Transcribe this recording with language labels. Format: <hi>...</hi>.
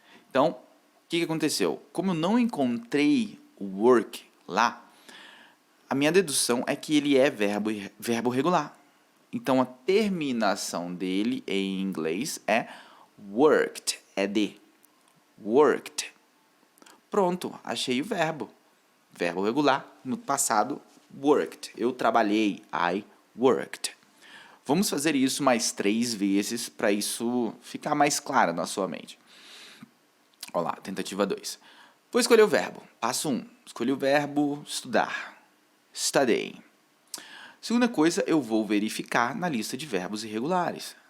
<pt>Então, o que aconteceu? Como eu não encontrei o work lá, a minha dedução é que ele é verbo regular. Então, a terminação dele em inglês é worked, é de. Worked. Pronto, achei o verbo. Verbo regular, no passado, worked. Eu trabalhei,</pt> <en>I worked.</en> <pt>Vamos fazer isso mais 3 vezes para isso ficar mais claro na sua mente. Olha lá, tentativa 2. Vou escolher o verbo. Passo 1. Escolhi o verbo estudar. Study. Segunda coisa, eu vou verificar na lista de verbos irregulares.</pt>